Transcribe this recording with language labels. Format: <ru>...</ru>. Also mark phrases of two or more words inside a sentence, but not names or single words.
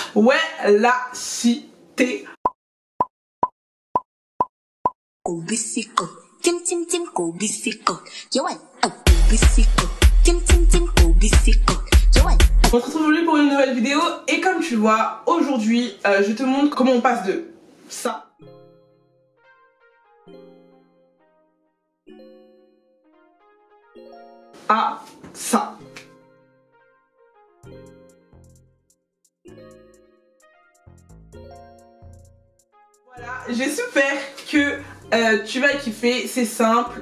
<fr>Ouais, la cité. Kubisiko, tim tim tim kubisiko, yoan, kubisiko, tim tim tim kubisiko, yoan. On se retrouve aujourd'hui pour une nouvelle vidéo et comme tu le vois, aujourd'hui, je te montre comment on passe de ça à ça. Voilà, j'espère que tu vas kiffer, c'est simple.</fr>